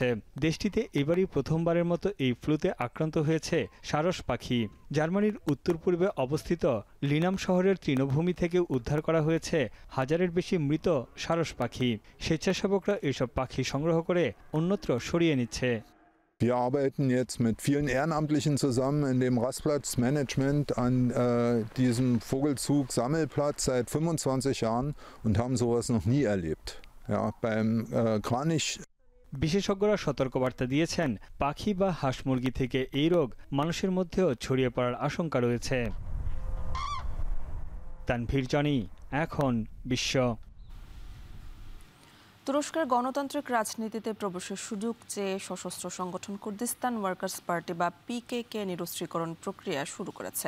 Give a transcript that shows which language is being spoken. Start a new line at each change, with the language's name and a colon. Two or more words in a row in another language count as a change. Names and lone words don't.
Bangla: দেশটিতে এবারই প্রথমবারের মতো এই ফ্লুতে আক্রান্ত হয়েছে সারস পাখি। জার্মানির উত্তর পূর্বে অবস্থিত লিনাম শহরের তৃণভূমি থেকে উদ্ধার করা হয়েছে 1000-এর বেশি মৃত সারস পাখি। স্বেচ্ছাসেবকরা এসব পাখি সংগ্রহ করে অন্যত্র সরিয়ে নিচ্ছে।
German: Wir arbeiten jetzt mit vielen Ehrenamtlichen zusammen in dem Rastplatzmanagement an diesem Vogelzug-Sammelplatz seit 25 Jahren und haben sowas noch nie erlebt. Ja, beim Kranich
Bangla: বিশেষজ্ঞরা সতর্কবার্তা দিয়েছেন, পাখি বা হাঁস মুরগি থেকে এই রোগ মানুষের মধ্যেও ছড়িয়ে পড়ার আশঙ্কা রয়েছে। তানভীর জনি, এখন বিশ্ব। তুরস্কের গণতান্ত্রিক রাজনীতিতে প্রবেশের সুযোগ চেয়ে সশস্ত্র সংগঠন কুর্দিস্তান ওয়ার্কার্স পার্টি বা পিকেকে নিরস্ত্রীকরণ প্রক্রিয়া শুরু করেছে।